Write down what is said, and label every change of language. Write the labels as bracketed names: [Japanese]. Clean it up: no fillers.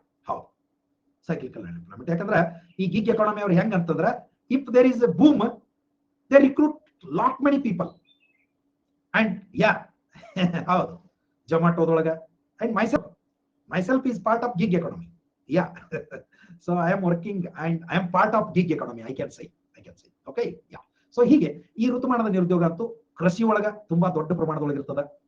[Kannada] ಹೌದು, [English] Cyclical unemployment. [Kannada] ಯಾಕಂದ್ರೆ ಈ [English] gig economy [Kannada] ಅವ್ರು ಹೆಂಗ್ ಅಂತಂದ್ರೆ, [English] If there is a boom they recruit lot many people. And [Kannada] ಹೌದು, [English] ಜೊಮ್ಯಾಟೋದೊಳಗ and myself is part of gig economy. So I am working and I am part of gig economy, I can say. Okay, so [Kannada] ಹೀಗೆ ಈ ಋತುಮಾನದ ನಿರುದ್ಯೋಗ ಅಂತೂ ಕೃಷಿ ಒಳಗ ತುಂಬಾ ದೊಡ್ಡ ಪ್ರಮಾಣದೊಳಗೆ ಇರ್ತದ.